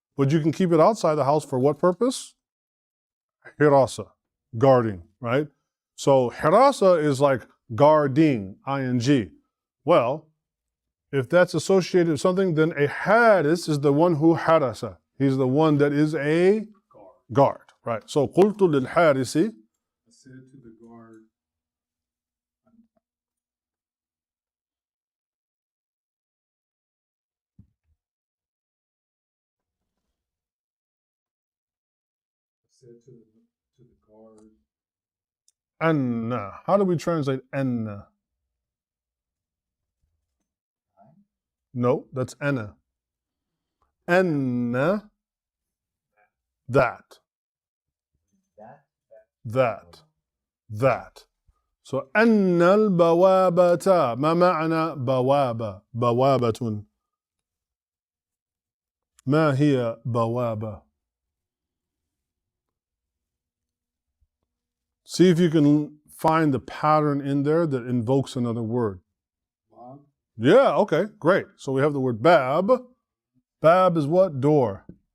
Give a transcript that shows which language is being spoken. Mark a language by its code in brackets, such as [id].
[en] But you can keep it outside the house for what purpose? Hirasa, guarding, right? So hirasa is like guarding, ing. Well, if that's associated with something, then a haris is the one who harasa. He's the one that is a guard, right? [ar] So قلت للحارس. [en] I said to the guard. I said to the guard. Anna. How do we translate anna? No, that's ana. Anna, that. That. [ar] So أن البوابة ما معنى بوابة؟ بوابة. ما هي بوابة؟ [en] See if you can find the pattern in there that invokes another word. Yeah, okay, great. So we have the word bab. Bab is what? Door.